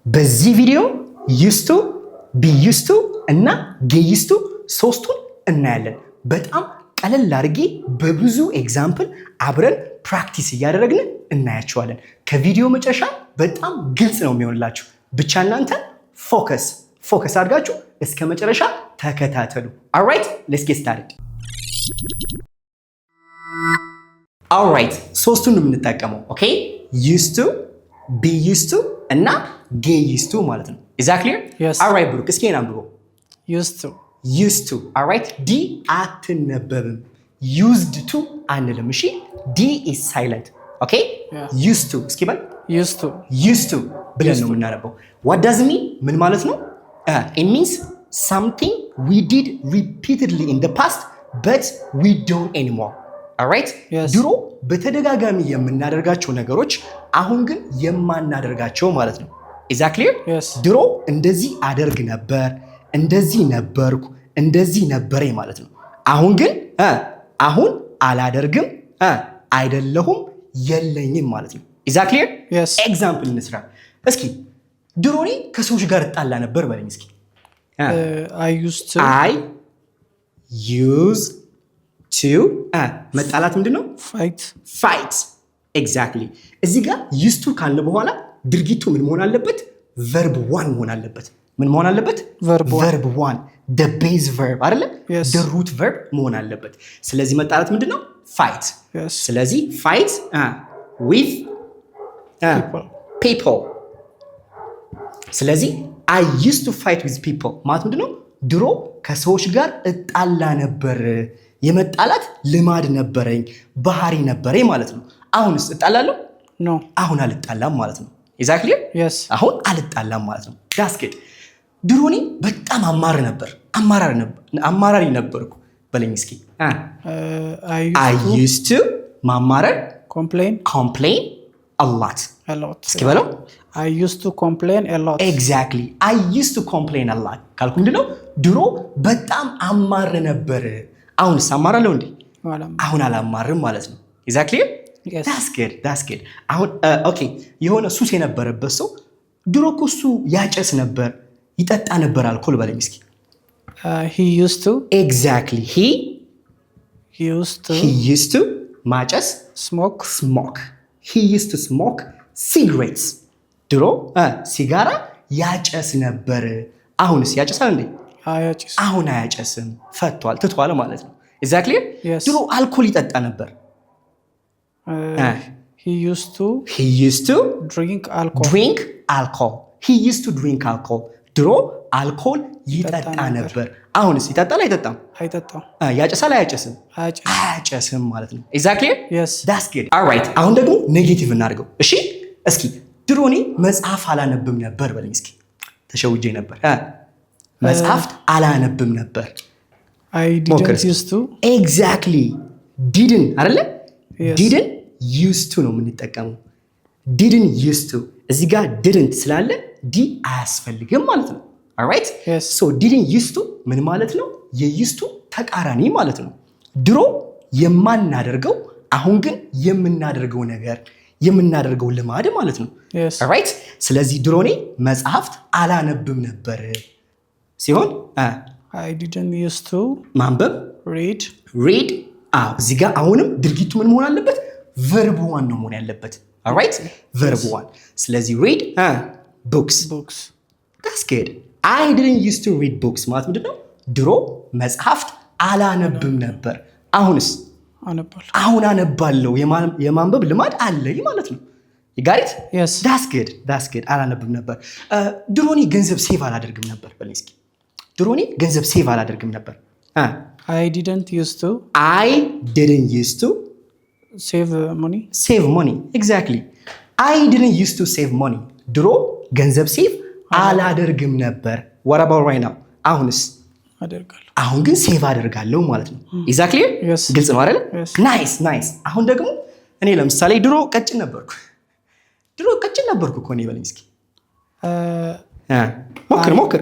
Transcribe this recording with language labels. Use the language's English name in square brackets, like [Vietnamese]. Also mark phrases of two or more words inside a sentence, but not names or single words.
[Amharic] በዚህ ቪዲዮ [English] used to be used to [Amharic] እና [English] get used to [Amharic] ሶስቱን እናያለን። በጣም ቀለል አድርጌ በብዙ ኤግዛምፕል አብረን ፕራክቲስ እያደረግን እናያቸዋለን። ከቪዲዮ መጨረሻ በጣም ግልጽ ነው የሚሆንላችሁ። ብቻ እናንተ ፎከስ አድርጋችሁ እስከ መጨረሻ ተከታተሉ። [English] alright let's get started. alright [Amharic] ሶስቱን ነው የምንጠቀመው። [English] okay used to be used to እና get used to [Amharic] ማለት ነው። [English] is that clear? yes. [Amharic] alright ብሩክ እስኪ አንብበው። [English] used to alright d አትነበብም used to [Amharic] አንልም። እሺ [English] d is silent. okay yeah. used to [Amharic] እስኪ በል [English] used to [Amharic] ብለን ነው የምናነበው። [English] what does it mean? [Amharic] ምን ማለት ነው? [English] it means something we did repeatedly in the past but we don't anymore. alright yes. [Amharic] ድሮ በተደጋጋሚ የምናደርጋቸው ነገሮች አሁን ግን የማናደርጋቸው ማለት ነው። [English] is that clear? yes. [Amharic] ድሮ እንደዚህ አደርግ ነበር፣ እንደዚህ ነበርኩ፣ እንደዚህ ነበረኝ ማለት ነው። አሁን ግን አሁን አላደርግም፣ አይደለሁም፣ የለኝም ማለት ነው። [English] is that clear? yes. [Amharic] ኤግዛምፕል እንስራ እስኪ። ድሮ እኔ ከሰዎች ጋር እጣላ ነበር በለኝ እስኪ። [English] I used to [Amharic] መጣላት ምንድነው? [English] fight exactly። [Amharic] እዚህ ጋር [English] used to [Amharic] ካለ በኋላ ድርጊቱ ምን መሆን አለበት? [English] verb 1 [Amharic] መሆን አለበት። ምን መሆን አለበት? [English] verb 1 the base verb አይደለ? yes. the root verb [Amharic] መሆን አለበት። ስለዚህ መጣላት ምንድነው? [English] fight yes. ስለዚህ fight with people ስለዚህ I used to fight with people [Amharic] ማለት ምንድነው? ድሮ ከሰዎች ጋር እጣላ ነበር፣ የመጣላት ልማድ ነበረኝ፣ ባህሪ ነበረኝ ማለት ነው። አሁንስ እጣላለሁ? [English] no [Amharic] አሁን አልጣላም ማለት ነው። exactly [English] yes. [Amharic] አሁን አልጣላም ማለት ነው። [English] that's good። [Amharic] ድሮ እኔ በጣም አማራሪ ነበርኩ በለኝ እስኪ። [English] I used to [Amharic] ማማረር [English] complain a lot [Amharic] እስኪ በለው። [English] I used to complain a lot. exactly I used to complain a lot [Amharic] ካልኩ ምንድነው? ድሮ በጣም አማር ነበር። አሁንስ አማራለሁ እንዴ? አሁን አላማርም ማለት ነው። exactly [English] yes. that's good [Amharic] አሁን ኦኬ የሆነ ሱስ የነበረበት ሰው ድሮ እኮ እሱ ያጨስ ነበር፣ ይጠጣ ነበር አልኮል በለኝ እስኪ። [English] he used to exactly he used to ማጨስ smoke he used to smoke cigarettes [Amharic] ድሮ ሲጋራ ያጨስ ነበር። አሁንስ ያጨሳል እንዴ? አሁን አያጨስም፣ ፈቷል፣ ትቷል ማለት ነው። exactly [English] yes. [Amharic] ድሮ አልኮል ይጠጣ ነበር። [English] he used to drink alcohol. he used to drink alcohol [Amharic] ድሮ አልኮል ይጠጣ ነበር። አሁንስ ይጠጣል አይጠጣም? ያጨሳል አያጨስም? አያጨስም ማለት ነው። exactly [English] yes. that's good alright [Amharic] አሁን ደግሞ ኔጌቲቭ እናድርገው። እሺ እስኪ ድሮ እኔ መጽሐፍ አላነብም ነበር በለኝ እስኪ። ተሸውጄ ነበር፣ መጽሐፍት አላነብም ነበር። [English] I didn't used to exactly didn't አይደለ? yes. didn't used to [Amharic] ነው የምንጠቀመው። [English] didn't used to [Amharic] እዚህ ጋር didn't ስላለ ዲ አያስፈልግም ማለት ነው። alright [English] yes. so didn't used to [Amharic] ምን ማለት ነው? የused to ተቃራኒ ማለት ነው። ድሮ የማናደርገው አሁን ግን የምናደርገው ነገር፣ የምናደርገው ልማድ ማለት ነው። [English] yes. [Amharic] alright ስለዚህ ድሮ እኔ መጽሐፍት አላነብም ነበር ሲሆን [English] I didn't used to [Amharic] ማንበብ [English] read [Amharic] እዚህ ጋር አሁንም ድርጊቱ ምን መሆን አለበት? [English] verb 1 [Amharic] ነው መሆን ያለበት። [English] alright verb 1 ስለዚህ read books that's good I didn't used to read books [Amharic] ማለት ምንድነው? ድሮ መጽሐፍት አላነብም ነበር። አሁንስ አሁን አነባለሁ፣ የማንበብ ልማድ አለኝ ማለት ነው። [English] you got it? yes. that's good [Amharic] አላነብም ነበር። ድሮ እኔ ገንዘብ ሴቭ አላደርግም ነበር በለኝ እስኪ። ድሮ እኔ ገንዘብ ሴቭ አላደርግም ነበር። [English] I didn't used to save money exactly I didn't used to save money [Amharic] ድሮ ገንዘብ ሴቭ አላደርግም ነበር። [English] what about right now? [Amharic] አሁንስ አደርጋለሁ። አሁን ግን ሴቭ አደርጋለሁ ማለት ነው። exactly [English] yes. [Amharic] ግልጽ ነው አይደል? [English] yes. [Amharic] nice አሁን ደግሞ እኔ ለምሳሌ ድሮ ቀጭን ነበርኩ እኮ እኔ በለኝ እስኪ። ሞክር